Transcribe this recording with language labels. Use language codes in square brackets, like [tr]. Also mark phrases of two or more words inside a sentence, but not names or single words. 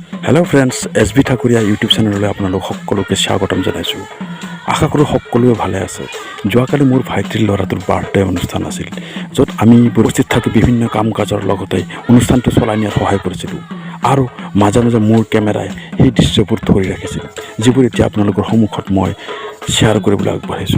[en] hello friends [as] এছবি ঠাকুৰীয়া ইউটিউব চেনেল আপোনালোক সকলোকে স্বাগতম জনাইছোঁ। আশা কৰোঁ সকলোৱে ভালে আছে। যোৱাকালি মোৰ ভাইটিৰ ল'ৰাটোৰ বাৰ্থডে অনুষ্ঠান আছিল, য'ত আমি উপস্থিত থাকি বিভিন্ন কাম কাজৰ লগতে অনুষ্ঠানটো চলাই নিয়াত সহায় কৰিছিলো আৰু মাজে মাজে মোৰ কেমেৰায় সেই দৃশ্যবোৰ ধৰি ৰাখিছিল, যিবোৰ এতিয়া আপোনালোকৰ সন্মুখত মই শ্বেয়াৰ কৰিবলৈ আগবাঢ়িছোঁ।